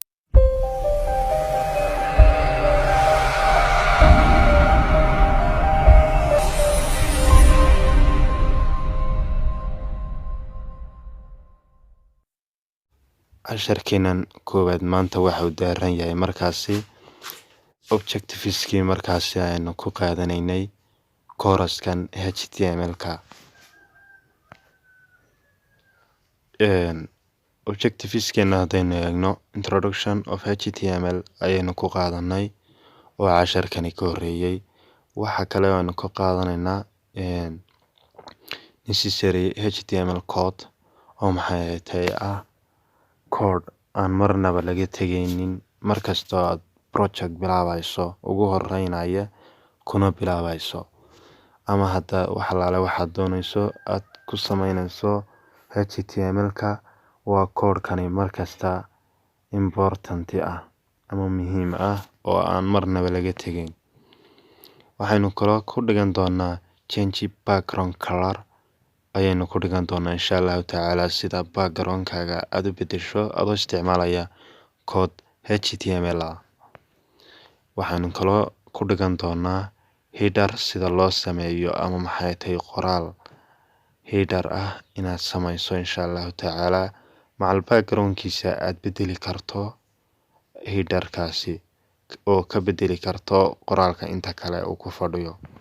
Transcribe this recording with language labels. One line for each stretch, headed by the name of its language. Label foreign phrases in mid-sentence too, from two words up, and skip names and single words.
Somali: casharkeenan koowaad maanta waxa uu daaran yahay markaasi objectiveskii markaasi aynu ku qaadanaynay kooraskan HTML-ka. objectiveskeena haddaynu eegno
English: introduction of HTML
Somali: ayaynu ku qaadanay oo casharkani ka horreeyay. waxa kale oo aynu ka qaadanaynaa
English: necessary HTML code
Somali: oo maxay tahay code aan marnaba laga tegaynin markastoo aad project bilaabayso ugu horeynaya kuna bilaabayso ama hadda waxaad doonayso aad ku samaynayso HTML-ka. waa code-kani markasta important ama muhiim oo aan marnaba laga tegayn. waxaynu kaloo ku dhigan doonaa
English: change background color
Somali: ayaynu ku dhigan doonaa
Arabic: insha allahu
Somali: tacaala sida background-kaaga aad u bedesho adoo isticmaalaya code HTML waxaynu kaloo ku dhigan doonaa header sida loo sameeyo ama maxay tahay qoraal header inaad samayso
Arabic: insha allahu tacaala
Somali: macal background-kiisa aad bedeli karto header-kaasi oo ka bedeli karto qoraalka inta kale uu ku fadhiyo.